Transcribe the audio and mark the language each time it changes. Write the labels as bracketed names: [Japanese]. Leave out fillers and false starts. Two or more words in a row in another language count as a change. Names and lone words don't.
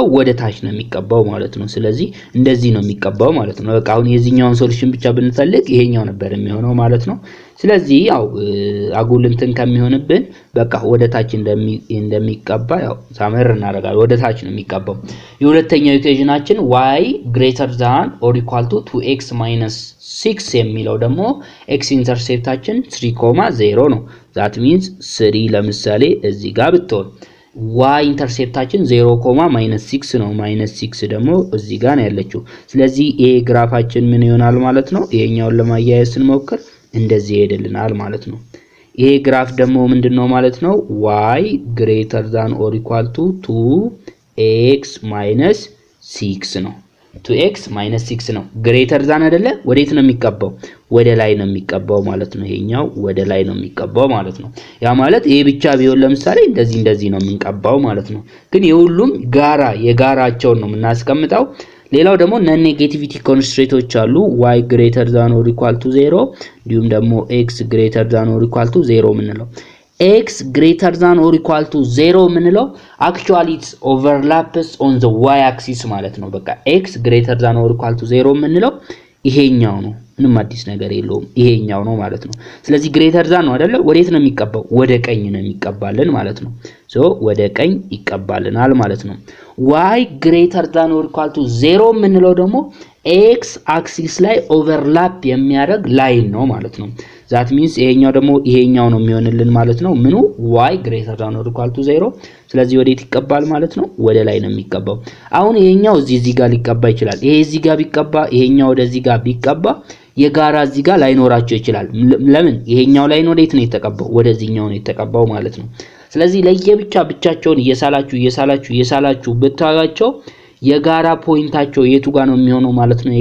[Amharic] ወደ ታች ነው የሚቀባው ማለት ነው። ስለዚህ እንደዚህ ነው የሚቀባው ማለት ነው። በቃ አሁን የዚህኛውን ሶሉሽን ብቻ ብንፈልግ ይሄኛው ነበር የሚሆነው ማለት ነው። ስለዚህ ያው አጉል እንትን ከሚሆንብን በቃ ወደ ታች እንደሚቀባ ያው ሳመር እናደርጋለን። ወደ ታች ነው የሚቀባው። የሁለተኛው ኢኩዌሽናችን [English] y greater than or equal to 2x minus 6 [Amharic] የሚለው ደግሞ x ኢንተርሴፕታችን 3,0 ነው። [English] that means [Amharic] 3 ለምሳሌ እዚህ ጋር ብትሆን y ኢንተርሴፕታችን 0,-6 ነው። -6 ደግሞ እዚህ ጋር ነው ያለችው። ስለዚህ ይሄ ግራፋችን ምን ይሆናል ማለት ነው? ይሄኛውን ለማያያዝ ስንሞክር እንደዚህ ይሄድልናል ማለት ነው። ይሄ ግራፍ ደግሞ ምንድነው ማለት ነው? [English] y greater than or equal to 2x minus 6 ነው። 2x minus 6 ነው። greater than አይደለ? [Amharic] ወዴት ነው የሚቀባው? ወደ ላይ ነው የሚቀባው ማለት ነው። ይሄኛው ወደ ላይ ነው የሚቀባው ማለት ነው። ያ ማለት ይሄ ብቻ ቢሆን ለምሳሌ እንደዚህ ነው የምንቀባው ማለት ነው። ግን የሁሉም የጋራቸውን ነው የምናስቀምጠው። ሌላው ደግሞ [English] non negativity constraints [Amharic] አሉ። [English] y greater than or equal to 0 [Amharic] እንዲሁም ደግሞ [English] x greater than or equal to 0 [Amharic] ምንለው [English] x greater than or equal to 0 [Amharic] ምንለው [English] actually it overlaps on the y axis [Amharic] ማለት ነው። በቃ [English] x greater than or equal to 0 [Amharic] ምንለው ይሄኛው ነው። ምንም አዲስ ነገር የለውም። ይሄኛው ነው ማለት ነው። ስለዚህ [English] greater than [Amharic] ነው አይደለ? ወዴት ነው የሚቀባው? ወደ ቀኝ ነው የሚቀባልን ማለት ነው። ወደ ቀኝ ይቀባልናል ማለት ነው። [English] y greater than or equal to 0 [Amharic] ምንለው ደግሞ [English] x axis [Amharic] ላይ ኦቨርላፕ የሚያደርግ ላይን ነው ማለት ነው። [English] that means [Amharic] ይሄኛው ደግሞ ይሄኛው ነው የሚሆንልን ማለት ነው። ምኑ [English] y greater than or equal to 0። [Amharic] ስለዚህ ወዴት ይቀባል ማለት ነው? ወደ ላይ ነው የሚቀባው። አሁን ይሄኛው እዚህ ጋር ሊቀባ ይችላል። ይሄ እዚህ ጋር ቢቀባ ይሄኛው ወደዚህ ጋር ቢቀባ የጋራ እዚህ ጋር ላይኖራቸው ይችላል። ለምን? ይሄኛው ላይን ወዴት ነው የተቀባው? ወደዚህኛው ነው የተቀባው ማለት ነው። ስለዚህ ብቻቸውን እየሳላችሁ ብታዩአቸው የጋራ ፖይንታቸው የቱ ጋር ነው የሚሆነው ማለት ነው?